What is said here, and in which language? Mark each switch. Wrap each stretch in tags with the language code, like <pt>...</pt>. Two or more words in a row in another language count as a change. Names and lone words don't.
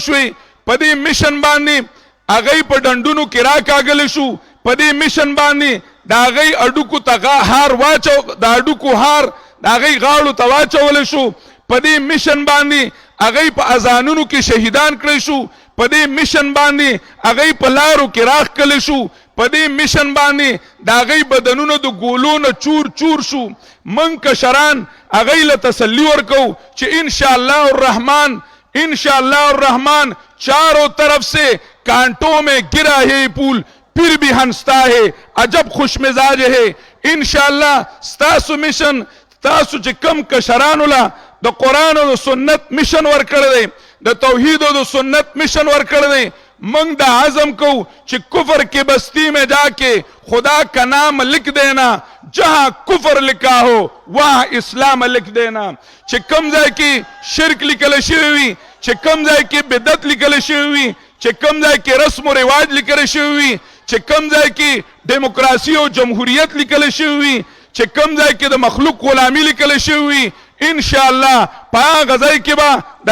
<ps>شوې، په دې میشن باندې هغې په ډنډونو کې راکاږلی شو، په دې میشن باندې د هغې اډوکو ته هار د اډوکو هار د هغې غاړو ته واچولی شو، په دې میشن باندې هغې په اذانونو کې شهیدان کړی شو، په دې میشن باندې هغې په لارو کې راښکلی شو، په دې میشن باندې د هغې بدنونه د ګولو نه چور چور شو. من کشران هغې له تسلی ورکو چې</ps> <ar>ان شاء الله الرحمن</ar> <ur>چاروں طرف سے کانٹوں میں گرا ہے پول پھر بھی ہنستا ہے عجب خوش مزاج ہے.</ur> <ps>انشاءاللہ ستاسو مشن تاسو چې کم کشرانو له د قرآن او د سنت مشن ورکړی دی، د توحید او د سنت مشن ورکړی دی، منگ دا عزم کو چې</ps> <ur>کفر کی بستی میں جا کے خدا کا نام لکھ دینا،</ur> <ps>جہاں کفر لکھا ہو وہاں اسلام لکھ دینا. چې کم ځای کې شرک لیکل شوی وي، چې کم ځای کې بدعت لیکل شوی وي، چې کم ځای کې رسم و رواج لیکل شوی وي، چې کم ځای کې ډیموکراسي او جمهوریت لیکل شوی وي، چې کم ځای کې د مخلوق غلامی لیکل شوی وي،</ps> <ar>ان شاء الله</ar> <ps>په هغه ځای کې به د</ps>